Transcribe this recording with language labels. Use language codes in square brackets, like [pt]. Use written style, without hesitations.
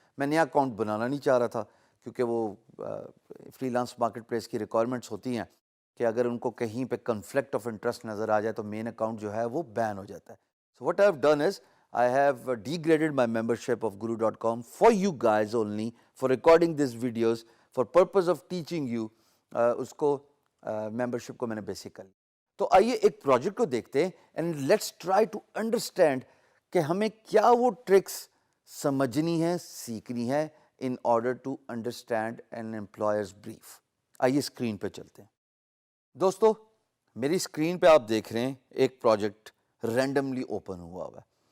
[ur] میں نیا اکاؤنٹ بنانا نہیں چاہ رہا تھا کیونکہ وہ فری لانس مارکیٹ پلیس کی ریکوائرمنٹس ہوتی ہیں کہ اگر ان کو کہیں پہ کنفلکٹ آف انٹرسٹ نظر آ جائے تو مین اکاؤنٹ جو ہے وہ بین ہو جاتا ہے. [en] So what I have done is I have degraded my membership of guru.com for you guys only, for recording these videos, for purpose of teaching you. [ur] اس کو membership کو میں نے بیسک کر لیا. تو آئیے ایک پروجیکٹ کو دیکھتے ہیں [en] and let's try to understand [ur] کہ ہمیں کیا وہ ٹرکس سمجھنی ہے, سیکھنی ہے [en] in order to understand an employer's brief. [ur] آئیے اسکرین پہ چلتے ہیں. دوستو میری اسکرین پہ آپ دیکھ رہے ہیں ایک پروجیکٹ رینڈملی اوپن ہوا ہے.